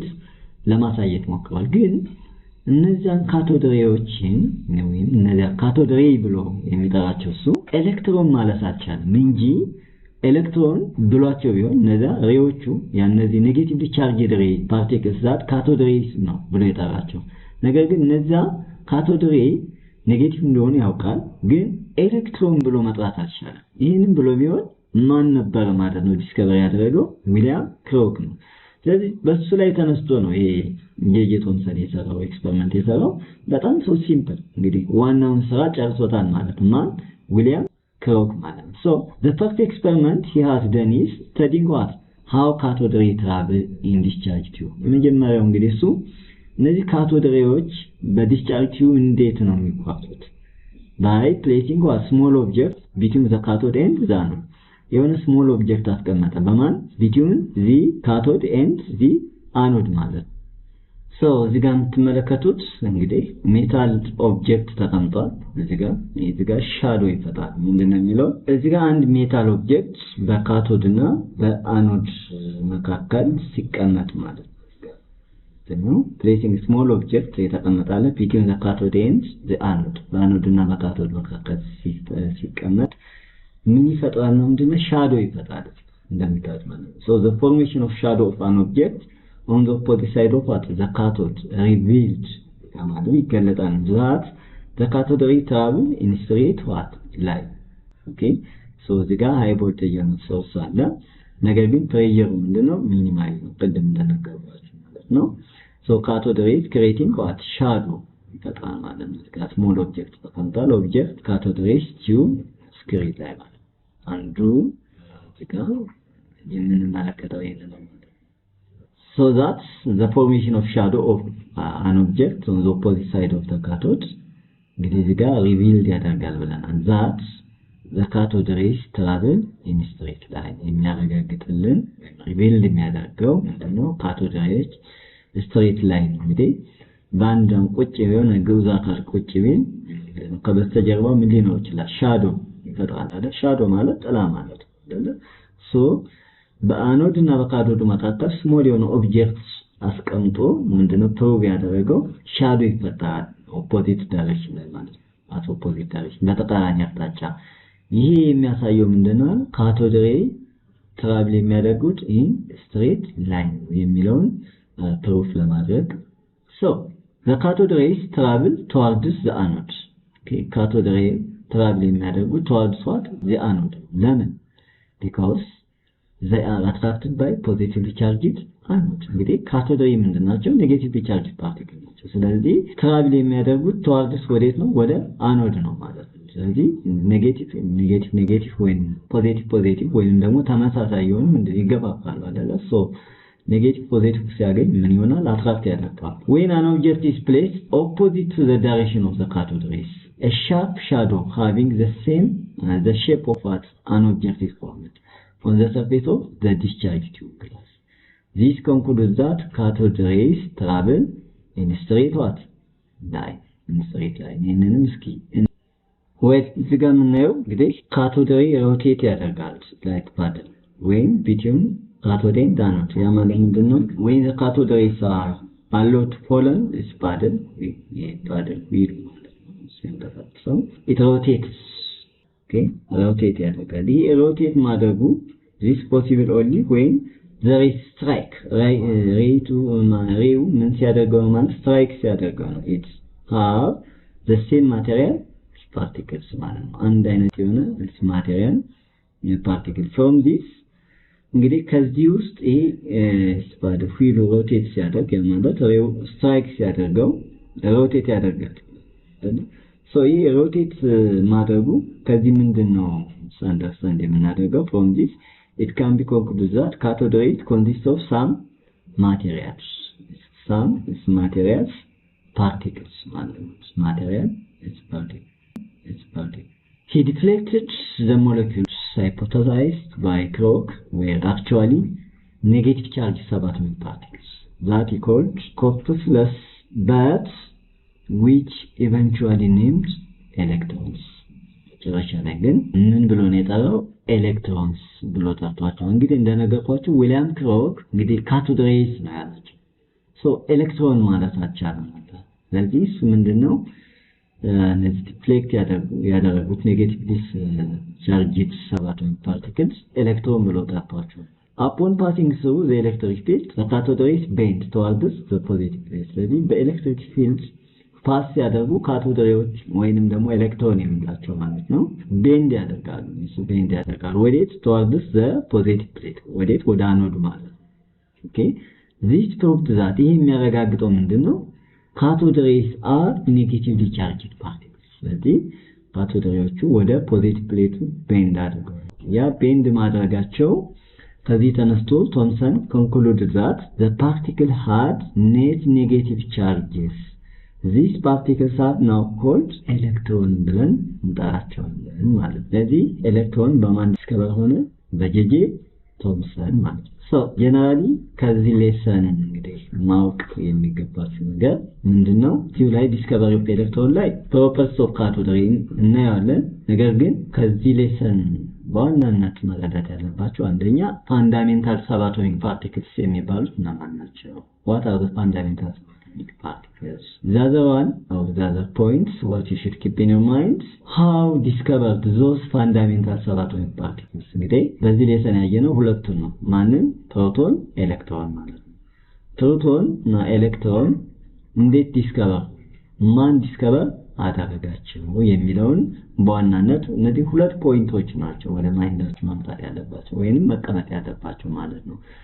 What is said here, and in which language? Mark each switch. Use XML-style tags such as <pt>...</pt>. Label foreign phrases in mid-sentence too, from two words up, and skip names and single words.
<am>ለማሳየት ሞክሯል። ግን እነዚያን</am> <en>cathode ray</en> <am>ዎችን ወይም እነዚያ</am> <en>cathode ray</en> <am>ብሎ የሚጠራቸው እሱ ኤሌክትሮን ማለት አልቻለም እንጂ ኤሌክትሮን ብሏቸው ቢሆን እነዚያ ሬዎቹ ያነዚህ</am> <en>negatively charged ray particles that cathode rays</en> <am>ነው ብሎ የጠራቸው። ነገር ግን እነዚያ</am> <en>cathode ray negative</en> <am>እንደሆነ ያውቃል፣ ግን ኤሌክትሮን ብሎ መጥራት አልቻለም። ይህንን ብሎ ቢሆን ማን ነበር ማለት ነው ዲስከቨሪ ያደረገው? ዊሊያም ክሮክ ነው። ስለዚህ በሱ ላይ ተነስቶ ነው ይሄ ጄጄ ቶምሰን የሰራው ኤክስፐሪመንት የሰራው። በጣም</am> <en>so simple</en> <am>እንግዲህ ዋናውን ስራ ጨርሶታል ማለት ማን? ዊሊያም ክሮክ ማለት ነው።</am> <en>So the first experiment he has done is studying what? How cathode ray travel in discharge tube።</en> <am>የመጀመሪያው እንግዲህ እሱ እነዚህ</am> <en>cathode rays</en> <am>በዲስቻርጅ ቲዩብ እንዴት ነው የሚጓዙት?</am> <en>by placing a small object between the cathode and the anode። የሆነ small object</en> <am>አስቀመጠ በማን?</am> <en>between the cathode and the anode</en> <am>ማለት ነው። So እዚህ ጋር የምትመለከቱት እንግዲህ</am> <en>metal object</en> <am>ተቀምጧል። እዚህ ጋር ሻዶ ይፈጣል። ምንድነው የሚለው? እዚህ ጋር አንድ</am> <en>metal object</en> <am>በካቶድ እና በአኖድ መካከል ሲቀመጥ ማለት ነው።</am> <en>placing small object</en> <am>የተቀመጣለ</am> <en>between the cathode and the anode</en> <am>በአኖድ እና በካቶድ መካከል ሲቀመጥ ምን ይፈጥራል ነው? ምንድነው? ሻዶ ይፈጣል እንደምታዩት ማለት ነው።</am> <en>So the formation of shadow of an object on the opposite side of what? The cathode revealed</en> <am>ማለት ይገለጣል</am> <en>that the cathode ray travel in straight what? line። okay so</en> <am>እዚህ ጋር</am> <en>high voltage</en> <am>ነው ሶርስ አለ፣ ነገር ግን ፕሬሸሩ ምንድነው? ሚኒማይዝ ነው ቅድም እንደነገርኳችሁ ማለት ነው።</am> <en>so cathode rays creating what? shadow</en> <am>ይፈጥራል ማለት ነው። እዚህ ጋር</am> <en>small object ተቀምጧል። ኦብጀክት cathode rays tube</en> <am>ስክሪን ላይ ማለት አንዱ እዚህ ጋር የምንመለከተው ይሄንን ነው።</am> <en>So that's the formation of shadow of an object on the opposite side of the cathode</en> <am>እንግዲህ እዚህ ጋር</am> <en>revealed</en> <am>ያደርጋል ብለናል።</am> <en>that the cathode rays travel in straight line የሚያረጋግጥልን revealed</en> <am>የሚያደርገው ምንድነው?</am> <en>cathode rays straight line</en> <am>እንግዲህ በአንድ ቁጭ የሆነ ግዑዝ አካል ቁጭ ቢል ከበስተጀርባው ምን ሊኖር ይችላል? shadow ይፈጥራል አይደል? shadow ማለት ጥላ ማለት አይደል? so በአኖድ እና በካቶድ መካከል ስሞል የሆነ ኦብጀክት አስቀምጦ ምንድነው ፕሩቭ ያደረገው? ሻዶ ይፈጠራል</am> <en>opposite direction</en> <am>ላይ ማለት ነው።</am> <en>at opposite direction</en> <am>በተቃራኒ አቅጣጫ። ይሄ የሚያሳየው ምንድነው?</am> <en>cathode ray travel የሚያደርጉት in straight line</en> <am>የሚለውን ፕሩፍ ለማድረግ</am> <en>so the cathode rays travel towards the anode። okay cathode ray travel የሚያደርጉት towards what? the anode። ለምን? because they are attracted by positively charged anode። እንግዲህ cathode ray ምንድናቸው? negatively charged particle</en> <am>ናቸው። ስለዚህ ትራቭል የሚያደርጉት towards ወዴት ነው? ወደ አኖድ ነው ማለት ነው። ስለዚህ ኔጌቲቭ ወይም ፖዚቲቭ ወይም ደግሞ ተመሳሳይ የሆኑ ምንድነው ይገፋፋሉ አይደለ? so ኔጌቲቭ ፖዚቲቭ ሲያገኝ ምን ይሆናል? አትራክት ያደርጋል።</am> <en>when an object is placed opposite to the direction of the cathode rays a sharp shadow having the shape of what? an object is formed። on the surface of the discharge tube glass. This concludes that cathode rays travel in straight what? line. In straight line.</en> <am>ይህንንም እስኪ እዚህ ጋር የምናየው እንግዲህ</am> <en>cathode ray rotate</en> <am>ያደርጋል</am> <en>like paddle</en> <am>ወይም</am> <en>between cathode and anode።</en> <am>ያ ማለት ምንድነው?</am> <en>when the cathode rays are allowed to fall on this paddle, paddle wheel</en> <am>ማለት ነው።</am> <en>so it rotates. okay, rotate</en> <am>ያደርጋል። ይህ</am> <en>rotate ማድረጉ this possible only when there is strike.</en> <am>ሬው ምን ሲያደርገው ማለት strike ሲያደርገው ነው።</am> <en>it have the same material particles</en> <am>ማለት ነው። አንድ አይነት የሆነ ማቴሪያል</am> <en>particles from this</en> <am>እንግዲህ ከዚህ ውስጥ ይሄ ስፓድ ፊሉ ሮቴት ሲያደርግ ማለት ሬው ስትራይክ ሲያደርገው ሮቴት ያደርጋል። so ይሄ ሮቴት ማድረጉ ከዚህ ምንድነው አንደርስታንድ የምናደርገው</am> <en>from this it can be concluded that cathode rays consist of some materials particles</en> <am>ማለት ነው።</am> <en>material is particle. He deflected the molecules hypothesized by Kroc were actually negative charge subatomic particles that he called corpuscles, but which eventually named electrons.</en> <am>መጨረሻ ላይ ግን ምን ብሎ ነው የጠራው? ኤሌክትሮንስ ብሎ ጠርቷቸው። እንግዲህ እንደነገርኳችሁ ዊሊያም ክሮክ እንግዲህ</am> <en>cathode rays</en> <am>ነው ያላቸው። ሶ ኤሌክትሮን ማለት አቻለ ነበር። ስለዚህ እሱ ምንድነው እነዚህ ዲፍሌክት ያደረጉት</am> <en>negatively charged subatomic particles</en> <am>ኤሌክትሮን ብሎ ጠርቷቸው።</am> <en>upon passing through the electric field the cathode rays bend towards the positive plate.</en> <am>ስለዚህ በኤሌክትሪክ ፊልድ ፓስ ሲያደርጉ</am> <en>cathode rays</en> <am>ወይንም ደግሞ ኤሌክትሮን የሚላቸው ማለት ነው ቤንድ ያደርጋሉ። ወዴት?</am> <en>towards the positive plate</en> <am>ወዴት? ወደ አኖዱ ማለት ነው።</am> <en>okay, this proved that</en> <am>ይሄ የሚያረጋግጠው ምንድነው?</am> <en>cathode rays are negatively charged particles.</en> <am>ስለዚህ ካቶድ ሬዎቹ ወደ ፖዚቲቭ ፕሌቱ ቤንድ አድርገዋል። ያ ቤንድ ማድረጋቸው ከዚህ ተነስቶ ቶምሰን</am> <en>concluded that the particle had net negative charges. These particles are now called electron</en> <am>ብለን እንጠራቸዋለን ማለት ነው። ስለዚህ ኤሌክትሮን በማን ዲስከቨር ሆነ? በጄጄ ቶምሰን ማለት ነው።</am> <en>so generally</en> <am>ከዚህ ሌሰን እንግዲህ ማወቅ የሚገባችሁ ነገር ምንድነው? እዚሁ ላይ</am> <en>discovery of electron</en> <am>ላይ</am> <en>properties of cathode ray</en> <am>እናያለን። ነገር ግን ከዚህ ሌሰን በዋናነት መረዳት ያለባችሁ አንደኛ</am> <en>fundamental subatomic particles</en> <am>የሚባሉት እነማን ናቸው?</am> <en>what are the fundamental particles? The other one, or the other points what you should keep in your mind, how discovered those fundamental subatomic particles.</en> <am>እንግዲህ በዚህ ሌሰን ያየነው ሁለቱን ነው። ማንን? ፕሮቶን፣ ኤሌክትሮን ማለት ነው። ፕሮቶን እና ኤሌክትሮን እንዴት ዲስከቨር ማን ዲስከቨር አደረጋቸው የሚለውን በዋናነት እነዚህ ሁለት ፖይንቶች ናቸው ወደ ማይንዳችሁ ማምጣት ያለባቸው ወይንም መቀመጥ ያለባቸው ማለት ነው።</am>